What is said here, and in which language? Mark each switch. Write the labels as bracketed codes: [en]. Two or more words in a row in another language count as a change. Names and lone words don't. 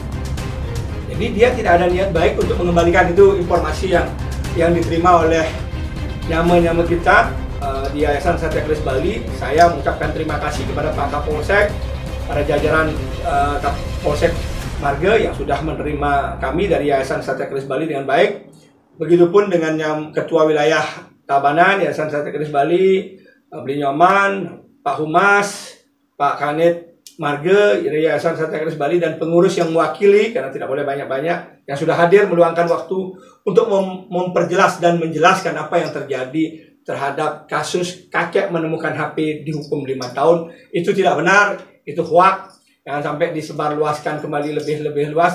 [id] Jadi dia tidak ada niat baik untuk mengembalikan. Itu informasi yang diterima oleh nyama-nyama kita di Yayasan Satya Keris Bali. Saya mengucapkan terima kasih kepada Pak Kapolsek, para jajaran Kapolsek Marga yang sudah menerima kami dari Yayasan Satya Keris Bali dengan baik. Begitupun dengan yang Ketua Wilayah Tabanan Yayasan Satya Keris Bali, Beli Nyoman, Pak Humas, Pak Kanit Marga dari Yayasan Satya Keris Bali, dan pengurus yang mewakili, karena tidak boleh banyak-banyak, yang sudah hadir meluangkan waktu untuk memperjelas dan menjelaskan apa yang terjadi terhadap kasus kakek menemukan HP dihukum 5 tahun. Itu tidak benar, itu hoax. Jangan sampai disebarluaskan kembali lebih luas.